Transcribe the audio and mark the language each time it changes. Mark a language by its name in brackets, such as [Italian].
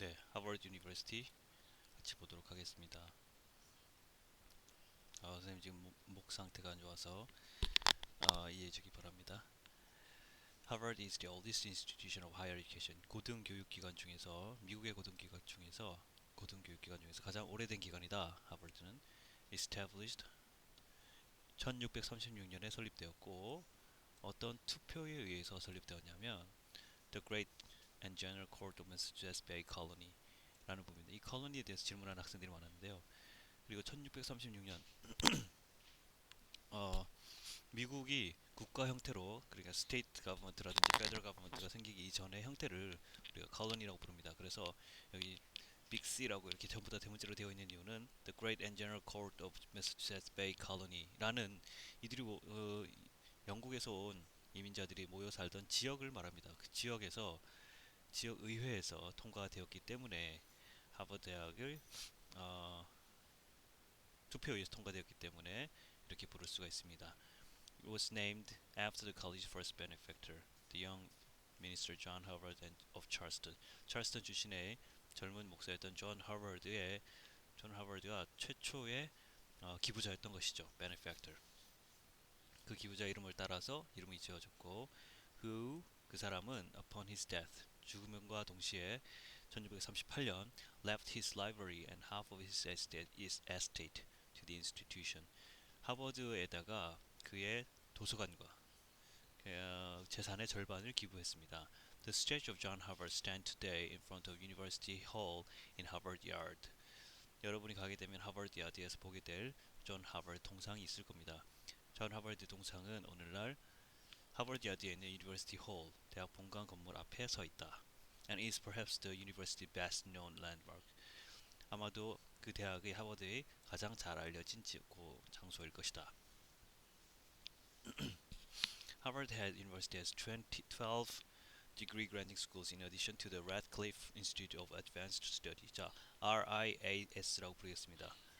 [Korean] 하버드 유니버시티 같이 보도록 하겠습니다. 선생님 지금 목 상태가 안 좋아서 이해해 주기 바랍니다. [English] Harvard is the oldest institution of higher education. [Korean] 고등교육기관 중에서 미국의 고등교육기관 중에서 가장 오래된 기관이다. 하버드는 established 1636년에 설립되었고 어떤 투표에 의해서 설립되었냐면 The Great and General Court of Massachusetts Bay Colony 라는 부분입니다. 이 컬러니에 대해서 질문하는 학생들이 많았는데요. 그리고 1636년 미국이 국가 형태로 그러니까 스테이트 가버먼트라든지 페더럴 가버먼트가 생기기 이전의 형태를 우리가 컬러니라고 부릅니다. 그래서 여기 빅 C라고 이렇게 전부 다 대문자로 되어 있는 이유는 The Great and General Court of Massachusetts Bay Colony라는 이들이 영국에서 온 이민자들이 모여 살던 지역을 말합니다. 그 지역에서 지역 의회에서 통과되었기 때문에 하버드 대학을 어, 투표에 의해서 통과되었기 때문에 이렇게 부를 수가 있습니다. [English] It was named after the college's first benefactor, the young minister John Harvard of Charleston. [Korean] 찰스턴 출신의 젊은 목사였던 존 하버드가 최초의 기부자였던 것이죠. [English] benefactor. [Korean] 그 기부자 이름을 따라서 이름이 지어졌고, [English] who [Korean] 그 사람은 [English] upon his death [Korean] 죽음과 동시에 1638년 [English] left his library and half of his estate to the institution. [Korean] 하버드에다가 그의 도서관과 재산의 절반을 기부했습니다. [English] The statue of John Harvard stands today in front of University Hall in Harvard Yard. [Korean] 여러분이 가게 되면 하버드 야드에서 보게 될 존 하버드 동상이 있을 겁니다. 존 하버드 동상은 오늘날 하버드 야드에 있는 University Hall 대학 본관 건물 앞에 서 있다. [English] And is perhaps the university's best known landmark. [Korean] 아마도 그 대학의 하버드의 가장 잘 알려진 장소일 것이다. [English] Harvard University has 12 degree granting schools in addition to the Radcliffe Institute of Advanced Study. [Korean] 자, RIAS라고 부르겠습니다.